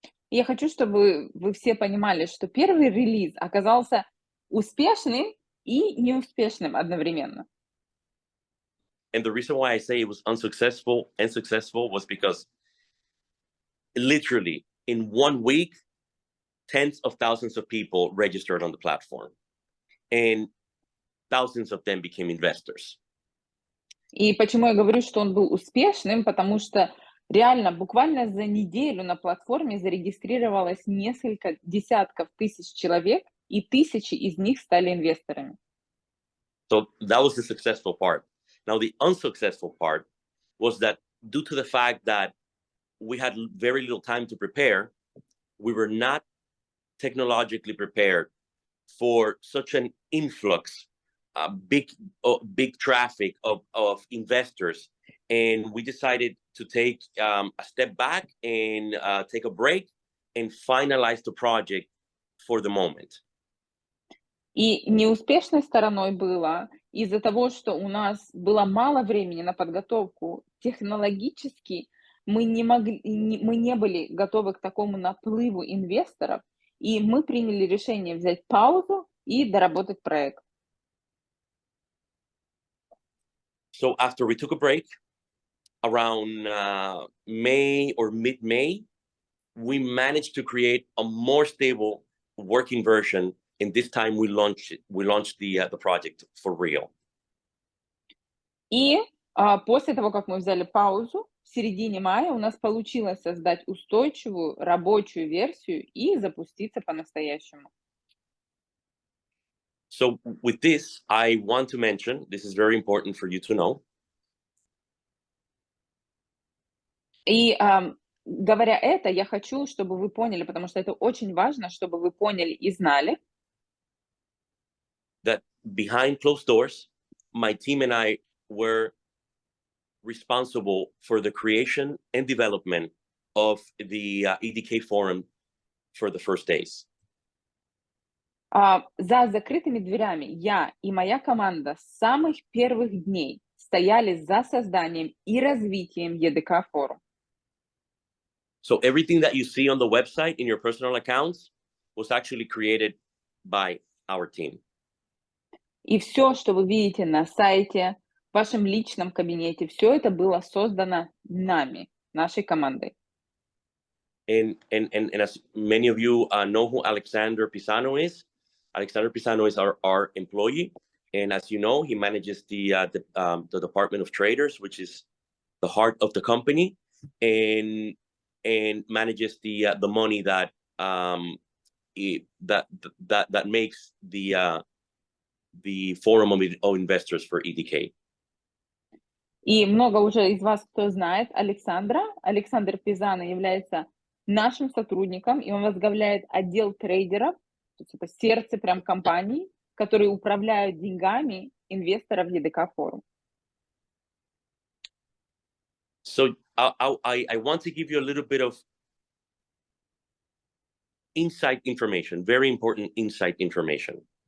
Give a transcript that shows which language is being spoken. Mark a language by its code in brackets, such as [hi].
[ru] Я хочу, чтобы вы все понимали, что первый релиз оказался успешным и неуспешным одновременно. [en] And the reason why I say it was unsuccessful and successful was because literally in 1 week, tens of thousands of people registered on the platform, and thousands of them became investors. [ru] И почему я говорю, что он был успешным, потому что реально буквально за неделю на платформе зарегистрировалось несколько десятков тысяч человек, и тысячи из них стали инвесторами. [en] So that was the successful part. Now, the unsuccessful part was that due to the fact that we had very little time to prepare, we were not technologically prepared for such an influx big traffic of investors, and we decided to take a step back and take a break and finalize the project for the moment. [ru] И неуспешной стороной было из-за того, что у нас было мало времени на подготовку. Технологически мы не были готовы к такому наплыву инвесторов, и мы приняли решение взять паузу и доработать проект. [en] So after we took a break, around May or mid-May, we managed to create a more stable working version. And this time we launched the project for real. [ru] И после того, как мы взяли паузу, в середине мая у нас получилось создать устойчивую рабочую версию и запуститься по-настоящему. [en] So with this, I want to mention, this is very important for you to know. [ru] И говоря это, я хочу, чтобы вы поняли, потому что это очень важно, чтобы вы поняли и знали, [en] That behind closed doors, my team and I were responsible for the creation and development of the EDK forum for the first days. [ru] за закрытыми дверями я и моя команда с самых первых дней стояли за созданием и развитием EDK форум. [en] So everything that you see on the website in your personal accounts was actually created by our team. [ru] И все, что вы видите на сайте, в вашем личном кабинете, все это было создано нами, нашей командой. [en] And as many of you know who Alexander Pizano is our employee. And as you know, he manages the Department of Traders, which is the heart of the company, and manages the money that makes the forum of investors for EDK. [ru] И много уже из вас, кто знает Александра. Александр Пизано является нашим сотрудником, и он возглавляет отдел трейдеров, то есть это сердце прям компании, которые управляют деньгами инвесторов EDK форум. [en] So I want to give you a little bit of inside information, very important inside information.